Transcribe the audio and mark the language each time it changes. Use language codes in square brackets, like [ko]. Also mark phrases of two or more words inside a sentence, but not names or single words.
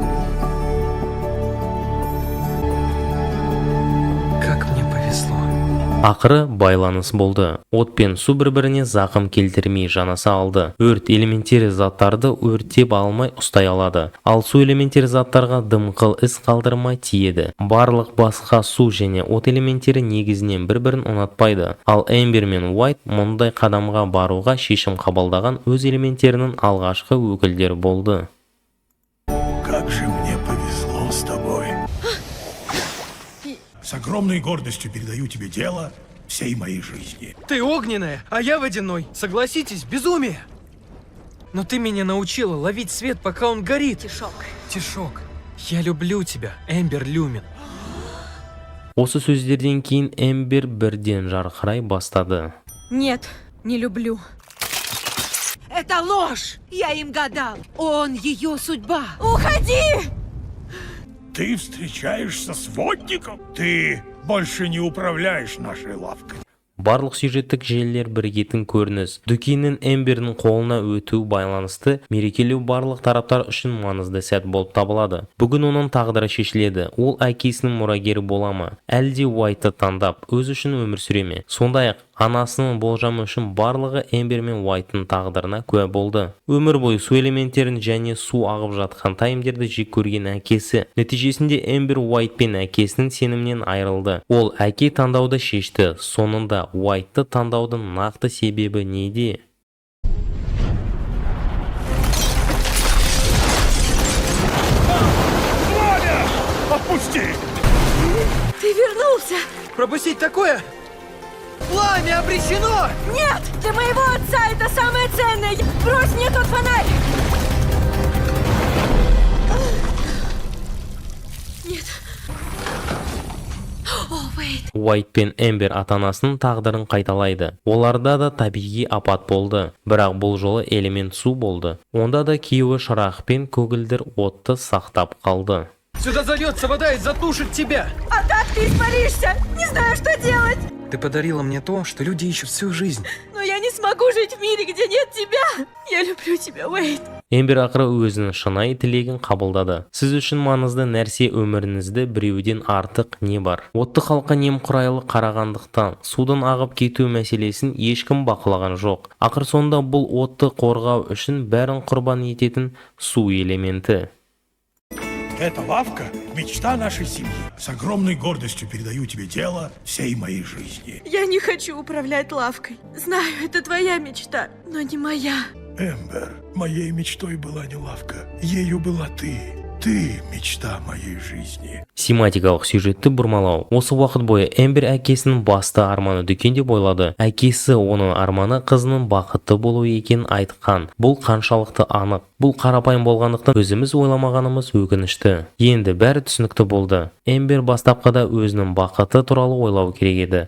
[ru] Как мне повезло. [kk] Ақыры байланыс болды. От пен су бір-біріне зақым келтірмей жанаса алды. Өрт элементтері заттарды өртеп алмай ұстай алады. Ал су элементтері заттарға дымқыл із қалдырмай тиеді. Барлық басқа су және от элементтері негізінен бір-бірін ұнатпайды. Ал Эмбер мен Уайт мұндай қадамға баруға шешім қабылдаған өз элементтерінің алғашқы өкілдері болды. [ru] Как же мне повезло с тобой. С огромной гордостью передаю тебе дело всей моей жизни. Ты огненная, а я водяной. Согласитесь, безумие. Но ты меня научила ловить свет, пока он горит. Тишок. Я люблю тебя, Эмбер Люмин. [kk] Осы сөздерден кейін Эмбер бірден жарқырай бастады. [ru] Нет, не люблю. Это ложь! Я им гадал. Он ее судьба. Уходи! Ты встречаешься с водником? Ты больше не управляешь нашей лавкой. [kk] Барлық сюжеттік желілер бірігетін көрініс. Дүкеннің Эмбердің қолына өту байланысты мерекелеу барлық тараптар үшін маңызды сәт болып табылады. Бүгін оның тағдыры шешіледі. Ол әкесінің мұрагері бола ма? Әлде Уайтты таңдап, өз үшін өмір сүре ме? Сондай-ақ анасының болжамы үшін барлығы Эмбер мен Уайттың тағдырына куә болды. Өмір бойы су элементтерін және су ағып жатқан таймдерді жек көрген әкесі. Нәтижесінде Эмбер Уайт пен әкесінің сенімінен айырылды. Ол әке таңдауды шешті. Сонында Уайтты таңдаудың нақты себебі неде? [ru] Ваня! Отпусти! Ты вернулся! Пропустить такое? Пламя обречено! Нет! Для моего отца это самое ценное! Брось мне тот фонарь! Нет. О, Уэйд! [kk] Уайт пен Эмбер ата-анасының тағдырын қайталайды. Оларда да табиғи апат болды. Бірақ бұл жолы элемент су болды. Онда да күйеуі шырақ пен көгілдір отты сақтап қалды. [ru] Сюда зальется вода и затушит тебя! А так ты испаришься! Не знаю, что делать! Ты подарила мне то, что люди ищут всю жизнь. Но я не смогу жить в мире, где нет тебя! Я люблю тебя, Уэйд! [kk] Эмбер ақыры өзінің шынайы тілегін қабылдады. Сіз үшін маңызды нәрсе өміріңізде біреуден артық не бар? Отты халыққа немқұрайлы қарағандықтан судың ағып кету мәселесін ешкім бақылаған жоқ. Ақыр сонда бұл отты қорғау үшін бәрін құрбан ететін су элементі. [ru] Эта лавка – мечта нашей семьи. С огромной гордостью передаю тебе дело всей моей жизни. Я не хочу управлять лавкой. Знаю, это твоя мечта, но не моя. Эмбер, моей мечтой была не лавка. Ею была ты. Ты – мечта моей жизни. [kk] Семантикалық сюжетті бұрмалау. Осы уақыт бойы Эмбер әкесінің басты арманы дүкен деп ойлады. Әкесі оның арманы қызының бақытты болу екенін айтқан. Бұл қаншалықты анық. Бұл қарапайым болғандықтан өзіміз ойламағанымыз өкінішті. Енді бәрі түсінікті болды. Эмбер бастапқыда өзінің бақыты туралы ойлау керек еді.